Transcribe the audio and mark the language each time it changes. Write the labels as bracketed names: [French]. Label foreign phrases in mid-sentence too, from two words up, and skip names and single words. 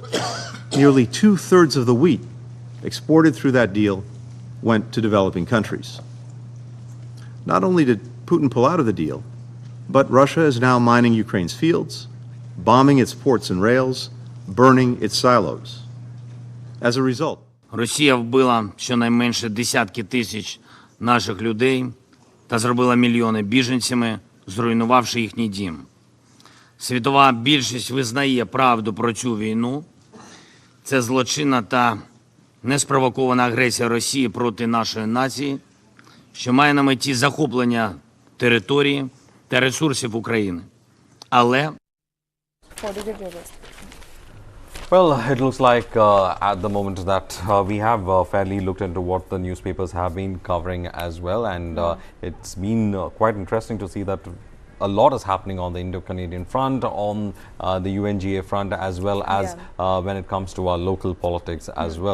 [English] Nearly 2/3 of the wheat exported through that deal went to developing countries. Not only did Putin pull out of the deal, but Russia is now mining Ukraine's fields, bombing its ports and rails, burning its silos. As a result, [Ukrainian] Росія вбила щонайменше десятки тисяч наших людей та зробила мільйони біженцями, зруйнувавши їхній дім. Світова більшість визнає правду про цю війну. Це злочинна та неспровокована агресія Росії проти нашої нації, що має на меті захоплення території та ресурсів України. Але [English] Well, it looks like at the moment that we have fairly looked into what the newspapers have been covering as well, and it's been quite interesting to see that a lot is happening on the Indo-Canadian front, on the UNGA front, as well as when it comes to our local politics as well.